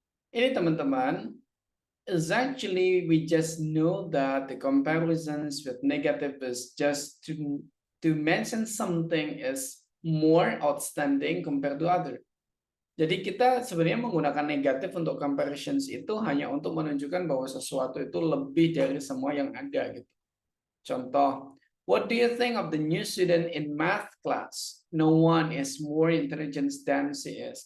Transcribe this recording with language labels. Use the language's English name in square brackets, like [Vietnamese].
[Indonesian] Ini teman-teman, [English] is actually we just know that the comparisons with negative is just to mention something is more outstanding compared to other. [Indonesian] Jadi kita sebenarnya menggunakan negatif untuk comparisons itu hanya untuk menunjukkan bahwa sesuatu itu lebih dari semua yang ada gitu. [English] Contoh, what do you think of the new student in math class? No one is more intelligent than she is.